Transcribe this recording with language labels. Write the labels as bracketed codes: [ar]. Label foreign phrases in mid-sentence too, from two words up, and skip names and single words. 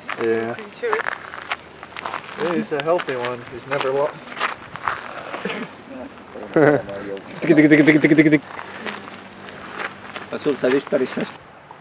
[en] Yeah. Creature. Yeah, he's a healthy one. He's never lost. Tiki, tiki, tiki, tiki, tiki, tiki. [et] sul sai vist päris hästi.